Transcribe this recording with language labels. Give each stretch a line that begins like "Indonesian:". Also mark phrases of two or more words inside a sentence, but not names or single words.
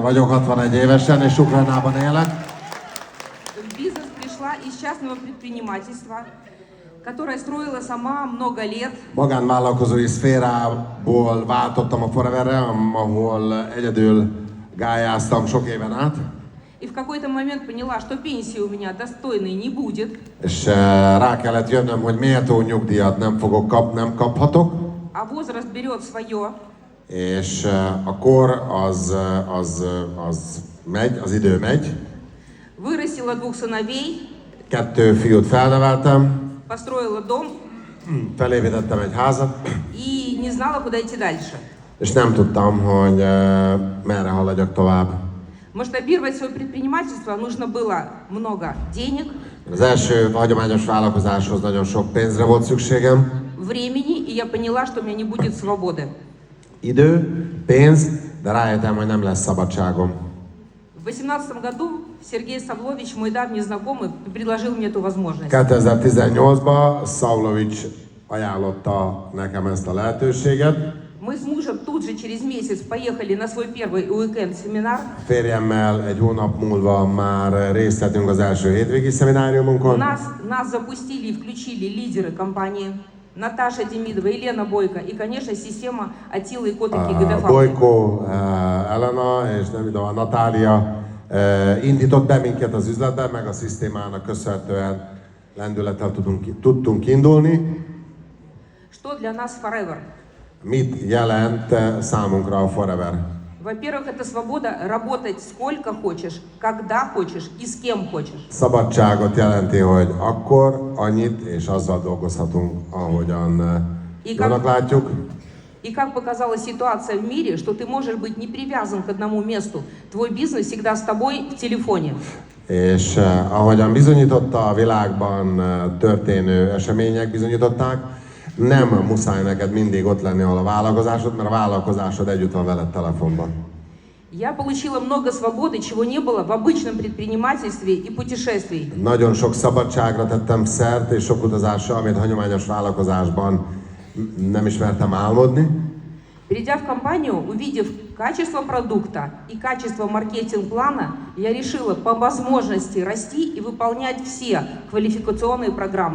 Hungarian: vagyok, 61 évesen, és Ukrajnában élek.
Russian: В бизнес пришла из частного предпринимательства, которое строила сама много лет.
Hungarian: Magánvállalkozói szférából váltottam a Foreverre, ahol egyedül gályáztam sok éven át.
Russian: И в какой-то момент поняла, что пенсии у меня достойной не будет.
Hungarian: És rá kellett jönnöm, hogy méltó nyugdíjat nem kaphatok.
Russian: А возраст берет свое.
Hungarian: És a kor az megy, az idő megy.
Russian: Вырастила 2 сыновей.
Hungarian: 2 fiút felneveltem.
Russian: Построила дом.
Hungarian: Felépítettem egy házat.
Russian: И не знала, куда идти дальше.
Hungarian: És nem tudtam, hogy merre haladjak tovább.
Russian: Масштабировать свое предпринимательство нужно было много денег.
Hungarian: Az első hagyományos vállalkozáshoz nagyon sok pénzre volt szükségem.
Russian: Времени, и я поняла, что у меня не будет свободы.
Hungarian: Idő, pénz, de rájöttem, hogy nem lesz szabadságom.
Russian: В 2018 году Сергей Савлович, мой давний знакомый, предложил мне эту возможность.
Hungarian: 2018-ban Szavlovics ajánlotta nekem ezt a lehetőséget.
Russian: Мы с мужем тут же через месяц поехали на свой первый уикенд-семинар.
Hungarian: Férjemmel egy hónap múlva már részt vettünk az első hétvégi szemináriumunkon.
Russian: Нас запустили и включили лидеры компании. Наташа Демидова, Елена Бойко и, конечно, система Атилы и Котыки ГДФ.
Hungarian: Бойko, Elena és nem tudom, Natália indított be minket az üzletben, meg a szisztémának köszönhetően lendülettel tudtunk indulni.
Russian: Что для нас Forever?
Hungarian: Mit jelent számunkra a Forever?
Russian: Во-первых, это свобода работать сколько хочешь, когда хочешь и с кем хочешь.
Hungarian: Szabadságot jelenti, hogy akkor, annyit és azzal dolgozhatunk, ahogyan jónak látjuk.
Russian: И как показала ситуация в мире, что ты можешь быть не привязан к одному месту. Твой бизнес всегда с тобой в телефоне.
Hungarian: És ahogyan bizonyította a világban történő események bizonyították, nem muszáj neked mindig ott lenni, ahol a vállalkozásod, mert a vállalkozásod együtt van veled telefonban.
Russian: Я получила много свободы, чего не было в обычном предпринимательстве и путешествий.
Hungarian: Nagyon sok szabadságra tettem szert, és sok utazásra, amit hagyományos vállalkozásban nem ismertem álmodni.
Russian: Придя в компанию, увидев качество продукта и качество маркетинг-плана, я решила по возможности расти и выполнять все квалификационные программы.